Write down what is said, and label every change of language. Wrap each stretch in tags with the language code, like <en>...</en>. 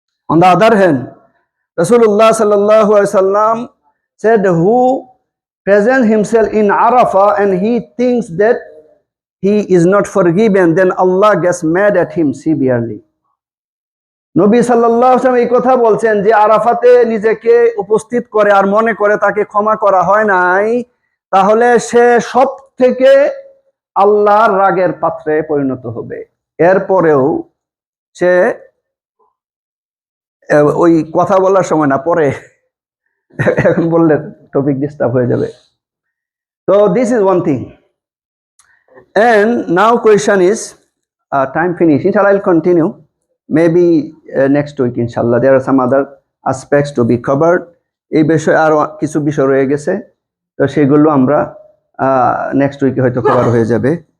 <en>On the other hand, Rasulullah sallallahu alaihi wasallam said, who presents himself in Arafah and he thinks that he is not forgiven, then Allah gets mad at him severely.</en> <bn>নবী সাল্লাল্লাহু আলাইহি ওয়াসাল্লাম এই কথা বলছেন যে আরাফাতে নিজেকে উপস্থিত করে আর মনে করে তাকে ক্ষমা করা হয় নাই, তাহলে সে সব থেকে আল্লাহর রাগের পাত্রে পরিণত হবে। এরপরেও সে ওই কথা বলার সময় না, পরে, এখন বললে টপিক ডিস্টার্ব হয়ে যাবে।</bn> <en>তো this is one thing. And now question is, time finish. Inshallah, I'll continue. Maybe next week, inshallah. There are some other aspects to be covered.</en> <bn>এই বিষয়ে আরো কিছু বিষয় রয়ে গেছে, তো সেগুলো আমরা নেক্সট উইকে হয়তো কভার হয়ে যাবে।</bn>